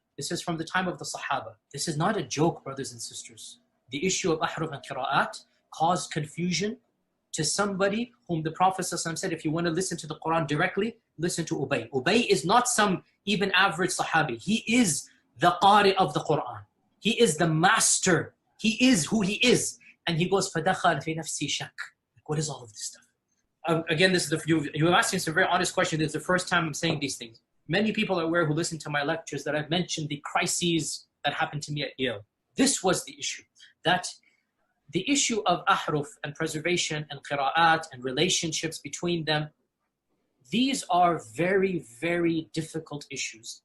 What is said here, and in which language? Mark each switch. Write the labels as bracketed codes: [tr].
[en] This is from the time of the Sahaba. This is not a joke, brothers and sisters. The issue of ahruf and qira'at caused confusion to somebody whom the Prophet ﷺ said, if you want to listen to the Quran directly, listen to Ubay. Ubay is not some even average Sahabi. He is the Qari of the Quran. He is the master. He is who he is. And he goes, [ar] فَدَخَلْ فِي نَفْسِي شَكْ. [en] What is all of this stuff? Again, this is you're asking some very honest questions. It's the first time I'm saying these things. Many people are aware who listen to my lectures that I've mentioned the crises that happened to me at Yale. This was the issue. That the issue of ahruf and preservation and qira'at and relationships between them, these are very, very difficult issues.